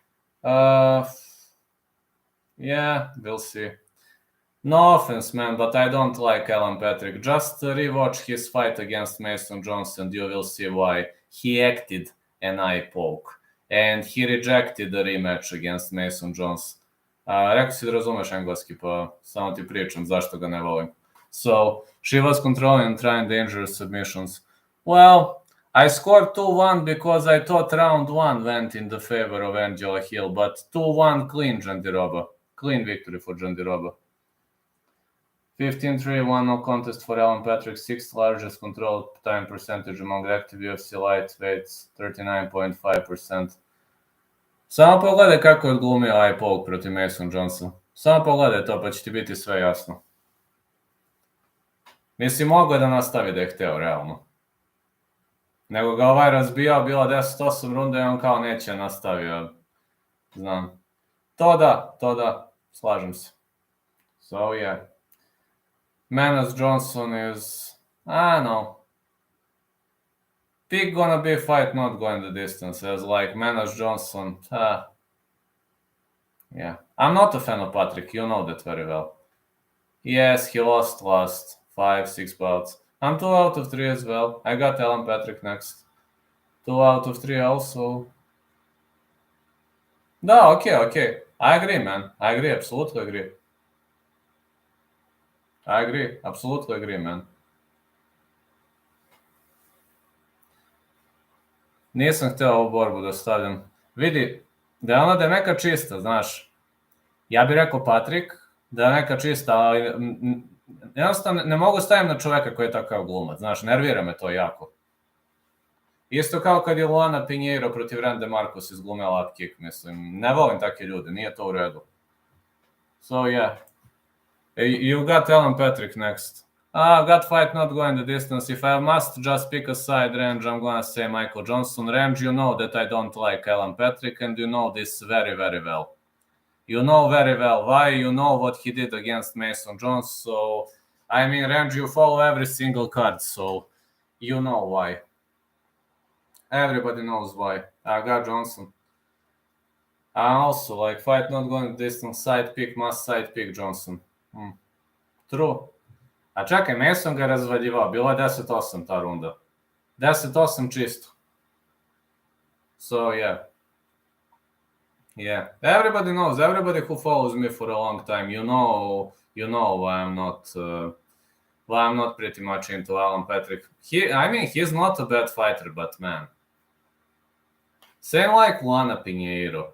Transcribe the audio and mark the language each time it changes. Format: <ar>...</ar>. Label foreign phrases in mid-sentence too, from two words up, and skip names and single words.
<en>Yeah, we'll see. No offense, man, but I don't like Allan Patrick. Just rewatch his fight against Mason Johnson. You will see why. He acted an eye poke. And he rejected the rematch against Mason Johnson.</en> <sr>Rekao si da razumeš engleski, pa samo ti pričam zašto ga ne volim.</sr> <en>So, she was controlling and trying dangerous submissions. Well, I scored 2-1 because I thought round 1 went in the favor of Angela Hill, but 2-1 clean Jandiroba. Clean victory for Jandiroba. 15-3, no contest for Allan Patrick, 6th largest control time percentage among active UFC lightweights, 39.5%.</en> <sr>Samo pogledaj kako je odglumio</sr> <en>eye poke</en> <sr>protiv Mason Johnson. Samo pogledaj to pa će ti biti sve jasno. Mislim, mogo je da nastavi da je hteo, realno. Nego ga ovaj razbijao, bilo 10-8 runde i on kao neće nastavio. Znam. To da, slažem se.</sr> <en>So, yeah. Menace Johnson is, I don't know. Pick gonna be fight not going the distance, as like Menace Johnson. Yeah. I'm not a fan of Patrick, you know that very well. Yes, he lost last 5-6 bouts. I'm 2 out of 3 as well. I got Allan Patrick next. 2 out of 3 also. No, okay. I agree, man. I agree, absolutely agree. I agree, absolutely agree, man.</en> <sr>Nisam hteo ovu borbu da stavljam. Vidi, da je neka čista, znaš. Ja bih rekao Patrik, da je neka čista, ali jednostavno ne mogu stavim na čoveka koji je takav glumac, znaš, nervira me to jako. Isto kao kad je Luana Pinheiro protiv Rande Marcos izglumio</sr> <en>lap kick,</en> <sr>mislim, ne volim takve ljude, nije to u redu.</sr> <en>So, yeah. You got Allan Patrick next. Got fight not going the distance. If I must just pick a side range, I'm gonna say Michael Johnson range. You know that I don't like Allan Patrick, and you know this very, very well. You know very well why. You know what he did against Mason Johnson. So, I mean, range, you follow every single card, so you know why. Everybody knows why. I got Johnson. Also, like, fight not going the distance, side pick, must side pick Johnson. True.</en> <sr>A čekaj, Mason ga razvaljivao, bilo je 10-8 ta runda. 10-8 čisto.</sr> <en>So, yeah. Yeah. Everybody knows, everybody who follows me for a long time, you know why I'm not pretty much into Allan Patrick. He's not a bad fighter, but man. Same like Luana Pinheiro.</en>